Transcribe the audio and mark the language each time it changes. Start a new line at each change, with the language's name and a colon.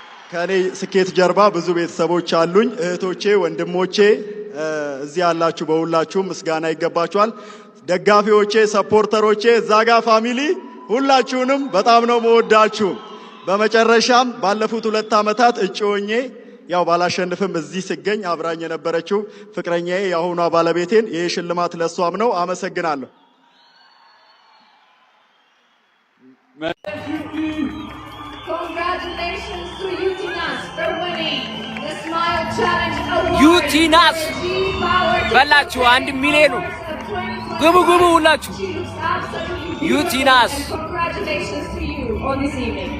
Amharic: ከኔ ስኬት ጀርባ ብዙ ቤተሰቦች አሉኝ፣ እህቶቼ፣ ወንድሞቼ እዚህ ያላችሁ በሁላችሁም ምስጋና ይገባችኋል። ደጋፊዎቼ፣ ሰፖርተሮቼ፣ ዛጋ ፋሚሊ ሁላችሁንም በጣም ነው መወዳችሁ። በመጨረሻም ባለፉት 2 ዓመታት እጩ ሆኜ ያው ባላሸንፍም እዚህ ሲገኝ አብራኝ የነበረችው ፍቅረኛዬ ያሁኗ ባለቤቴን ይሄ ሽልማት ለሷም ነው። አመሰግናለሁ።
English: Congratulations to Utinas for winning the Smile Challenge Award.
Amharic: Utinas በላችሁ 1 ሚሊዮን ግቡ ሁላችሁ Utinas
English: Congratulations to you on this evening.